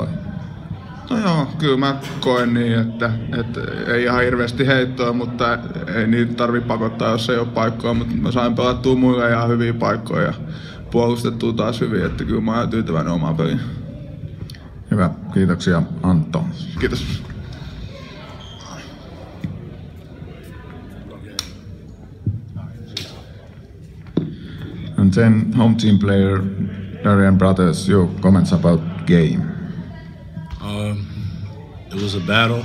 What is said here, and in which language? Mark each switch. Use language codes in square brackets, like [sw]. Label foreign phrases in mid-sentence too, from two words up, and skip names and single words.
[fi] No joo, kyllä mä koen niin, että ei ihan hirveästi heittoa, mutta ei niitä tarvitse pakottaa, jos ei ole paikkoa. Mutta mä sain pelattua muille ihan hyviä paikkoja ja puolustettua taas hyvin, että kyllä mä oon tyytyväinen omaan peliin. Hyvä, kiitoksia Antto. Kiitos. [en] And then home team player Darian Brothers, your comments about game. It was a battle.